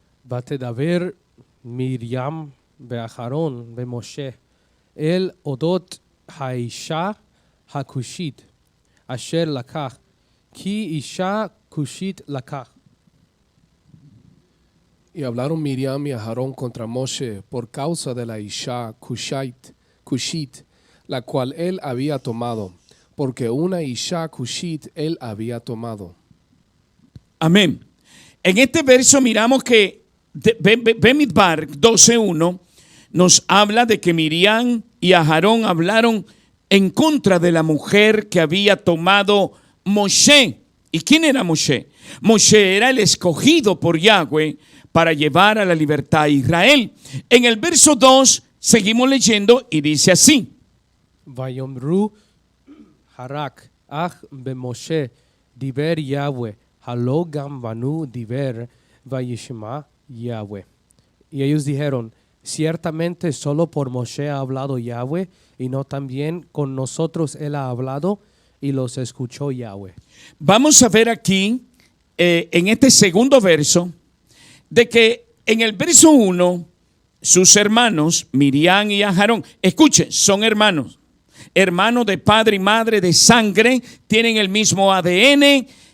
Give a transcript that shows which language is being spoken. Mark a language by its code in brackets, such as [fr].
[he] ותדבר מרים ואחרון ומשה אל אודות האישה הכושית אשר לקח, כי אישה כושית לקח. [es] Y hablaron Miriam y Aarón contra Moshe por causa de la Isha Cushit, la cual él había tomado, porque una Isha Cushit él había tomado. Amén. En este verso miramos que Bemidbar 12:1 nos habla de que Miriam y Aarón hablaron en contra de la mujer que había tomado Moshe. ¿Y quién era Moshe? Moshe era el escogido por Yahweh para llevar a la libertad a Israel. En el verso 2 seguimos leyendo y dice así. [he] ויאמרו הרק אך במשה דיבר יהוה הלא גם בנו דיבר וישמע Yahweh. [es] Y ellos dijeron, ciertamente solo por Moshe ha hablado Yahweh, y no también con nosotros él ha hablado, y los escuchó Yahweh. Vamos a ver aquí, en este segundo verso, de que en el verso 1, sus hermanos, Miriam y Aarón, escuchen, son hermanos de padre y madre, de sangre, tienen el mismo ADN.